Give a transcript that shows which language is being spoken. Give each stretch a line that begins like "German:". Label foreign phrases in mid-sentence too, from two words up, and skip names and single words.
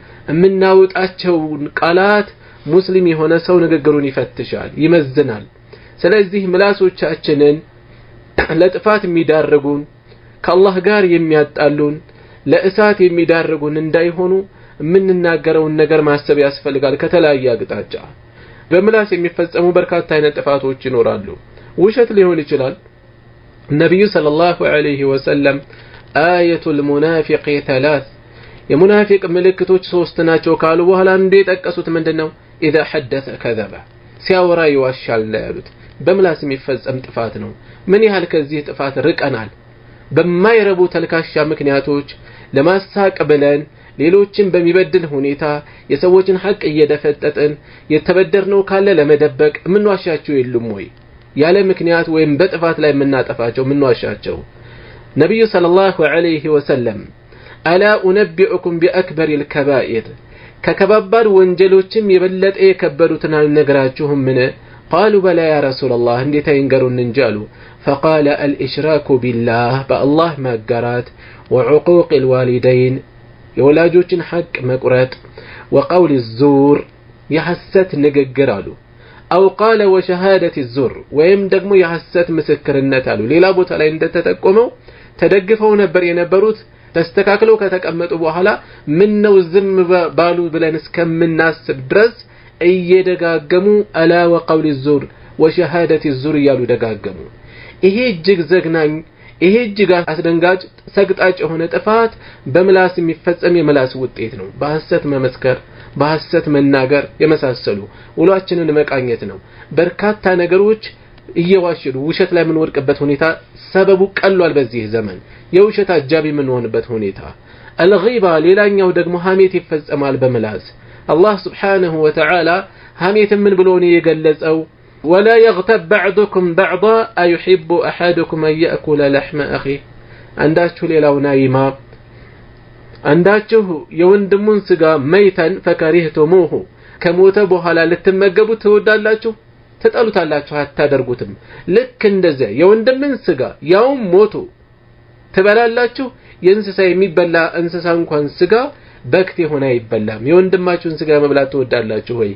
Amharic: የምናወጣቸው ቃላት ሙስሊም የሆነ ሰው ንግግሩን ይፈትሻል ይመዝናል። ስለዚህ ምላሶቻችንን ለጥፋት የሚዳርጉን ከአላህ ጋር የሚያጣሉን ለእሳት የሚዳርጉን እንዳይሆኑ የምንናገረውን ነገር ማሰብ ያስፈልጋል። ከተለያየ አቅጣጫ በምላስ የሚፈጸሙ በርካታ አይነት ጥፋቶች ይኖራሉ። ውሸት ሊሆን ይችላል። ነብዩ ሰለላሁ ዐለይሂ ወሰለም
Arabic: آية المنافق
Amharic: ثلاث የሙናፊቅ ምልክቶች ሶስት ናቸው ካሉ በኋላ እንደ ጠቀሱት ምንድነው? اذا حدث كذب ሲያወራ ይዋሻል ያሉት በምላስ የሚፈጸም ጥፋት ነው። ምን ያህል ከዚህ ጥፋት ርቀናል? በማይረቡ ተልካሻ ምክንያቶች ለማሳቅ ብለን ሌሎችን በሚበድል ሁኔታ የሰዎችን ሐቅ እየደፈጠጥን የተበደርነው ካለ ለመደበቅ ምን ዋሻቸው የሉም ወይ? ያለ ምክንያት ወይም በጥፋት ላይ የምናጠፋቸው ምን ዋሻቸው? ነብዩ ሰለላሁ ዐለይሂ ወሰለም
Arabic: ألا أنبئكم بأكبر الكبائر
Amharic: ከከባባድ ወንጀሎችም የበለጠ የከበዱትን አልነግራችሁም? ምን
Arabic: قالوا بلى يا رسول الله
Amharic: እንዴት አይንገሩን እንጂ አሉ።
Arabic: فقال الاشراك بالله بالله
Amharic: ማጋራት
Arabic: وعقوق الوالدين
Amharic: የወላጆችን ሐቅ መቁረጥ
Arabic: وقول الزور
Amharic: የሐሰት ንግግር አሉ።
Arabic: أو قال وشهادة الزور
Amharic: ወይም ደግሞ የሐሰት ምስክርነት አሉ። ሌላ ቦታ ላይ እንደተጠቆመው ተደግፈው ነበር የነበሩት ተስተካክለው ከተቀመጡ በኋላ ምን ነው ዝም ባሉ ብለን እስከምናስብ ድረስ እየደጋገሙ አላ
Arabic: وقول الزور وشهادة الزور
Amharic: ያሉ ደጋገሙ። ይሄ እጅግ ዘግናኝ ይሄ እጅግ አስደንጋጭ ሰግጣጭ የሆነ ጥፋት በምላስ የሚፈጸም የምላስ ውጤት ነው። በሐሰት መመስከር በሐሰት መናገር የመሳሰሉ ውሏችንን መቃኘት ነው። በርካታ ነገሮች እየዋሸሉ ውሸት ላይ ምን ወድቅበት ሁኔታ ሰበቡ ቀሏል። በዚህ ዘመን የውሸት አጃቢ ምን ሆነበት ሁኔታ الغيبة ሌላኛው ደግሞ ሐሜት ይፈጸማል በምላስ።
Arabic: الله سبحانه وتعالى
Amharic: ሐሜት ምን ብሎ ነው የገለጸው?
Arabic: ولا يغتب بعضكم بعضا أيحب أحدكم أن يأكل لحم أخيه
Amharic: አንዳችሁ ሌላውን አይማ አንዳችሁ የወንድሙን ስጋ
Arabic: ميتا فكرهتموه
Amharic: ከሞተ በኋላ ልትመገቡት ትወዳላችሁ ትጠሉታላችሁ አታደርጉትም። ልክ እንደዚያ የወንድምን ስጋ ያውም ሞቶ ትበላላችሁ። የእንስሳ የሚበላ እንስሳ እንኳን ስጋ በክት የሆነ አይበላም። የወንድማችሁን ስጋ መብላት ትወዳላችሁ ወይ?